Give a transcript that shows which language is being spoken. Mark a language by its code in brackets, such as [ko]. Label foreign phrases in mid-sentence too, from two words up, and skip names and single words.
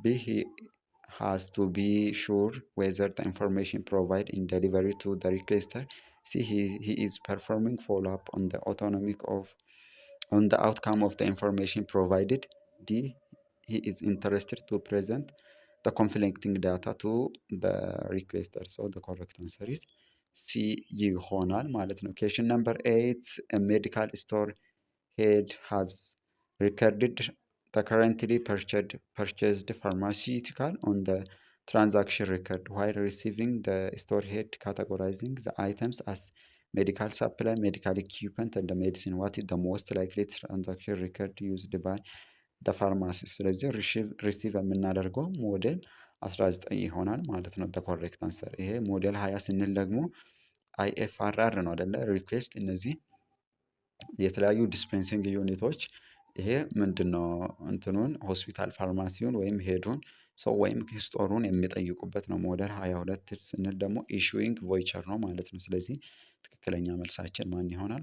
[en] He has to be sure whether the information provided in delivery to the requester. C. He is performing follow-up on the outcome of the information provided. D. He is interested to present the conflicting data to the requester. So the correct answer is C [am] ይሆናል ማለት ነው። [en] Question number 8. A medical store head has recorded the currently purchased pharmaceutical on the transaction record while receiving the store head categorizing the items as medical supply, medical equipment, and the medicine. What is the most likely transaction record used by the pharmacist? [am] ስለዚህ ሪሲቭ የምናደርገው ሞዴል 19 ይሆናል ማለት ነው። [en] the correct answer [am] ይሄ ሞዴል 20 ስንል ደግሞ IFRR ነው አይደለ? ሪኩዌስት እነዚህ የተለያዩ [en] dispensing units [am] ይሄ ምንድነው? እንትኑን ሆስፒታል ፋርማሲውን ወይም ሄዱን ሰው ወይም ስቶሩን የሚጠይቁበት ነው። ሞዴል 22 ስንል ደግሞ [en] issuing voucher [am] ነው ማለት ነው። ስለዚህ ትክክለኛ መልሳችን ማን ይሆናል?